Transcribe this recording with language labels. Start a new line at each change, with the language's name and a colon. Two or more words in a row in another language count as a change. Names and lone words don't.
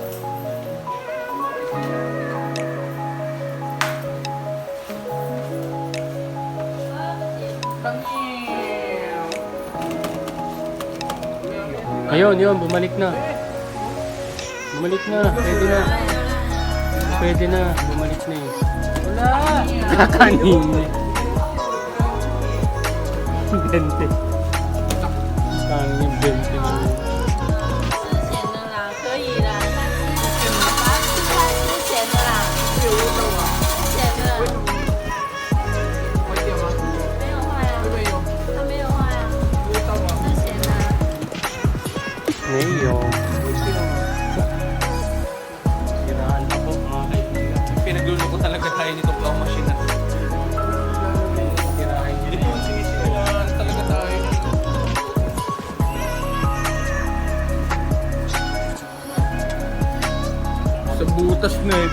Filipino: Ayun, bumalik na. Bumalik na, pwede na. Pwede na, bumalik na eh. Wala. Kanina. 20. Kanina, 20 mo.
Chinese: 之前的啦，可以啦，但是什么吧？是他之前的啦，之前的没有坏啊，他没有坏啊，之前的。
Filipino: Ngayon. Siraan pa po mga kaibigan. Pinagluloko talaga tayo nito pang machine na to. Sirain nyo na yun. Siraan talaga tayo. Sa butas na eh.